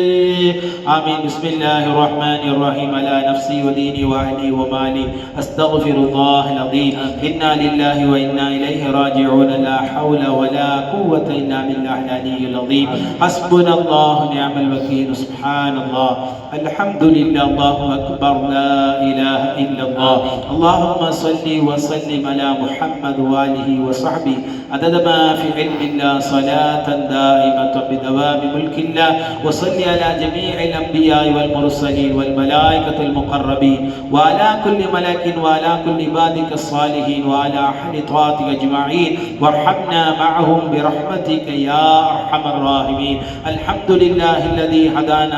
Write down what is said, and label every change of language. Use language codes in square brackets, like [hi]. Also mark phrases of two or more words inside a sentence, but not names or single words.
[ar] آمين بسم الله الرحمن الرحيم على نفسي وديني وأهلي ومالي أستغفر الله العظيم إنا لله وإنا إليه راجعون لا حول ولا قوة إلا بالله العلي العظيم حسبنا الله نعم الوكيل سبحان الله الحمد لله الله أكبر لا إله إلا الله اللهم صل وسلم على محمد وآله وصحبه عدد ما في علم الله صلاة دائمة بدوام ملك الله وصل على جميع الأنبياء والمرسلين والملائكة المقربين وعلى كل ملك وعلى كل عبادك الصالحين وعلى أهل طاعتك أجمعين وارحمنا معهم برحمتك يا أرحم الراحمين الحمد لله الذي هدانا